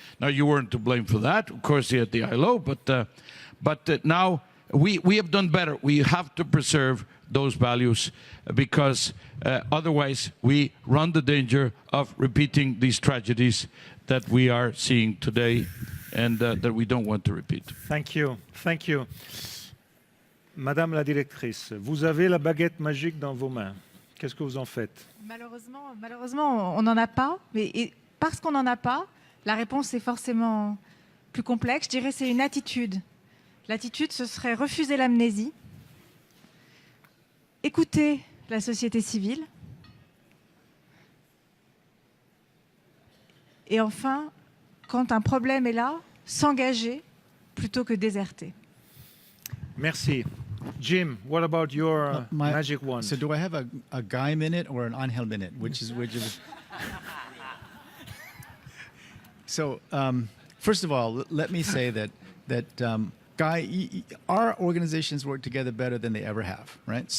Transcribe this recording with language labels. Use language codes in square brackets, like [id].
[en] Now, you weren't to blame for that. Of course, you had the ILO, but now we have done better. We have to preserve those values because otherwise we run the danger of repeating these tragedies that we are seeing today and that we don't want to repeat. Thank you. Thank you. [fr] Madame la directrice, vous avez la baguette magique dans vos mains. Qu'est-ce que vous en faites? Malheureusement, on n'en a pas. Et parce qu'on n'en a pas, la réponse est forcément plus complexe. Je dirais que c'est une attitude. L'attitude, ce serait refuser l'amnésie, écouter la société civile, et enfin, quand un problème est là, s'engager plutôt que déserter. Merci. [en] Jim, what about your magic wand? So do I have a Guy minute or an Angel minute? Which is So first of all, let me say that Guy, our organizations work together better than they ever have, right?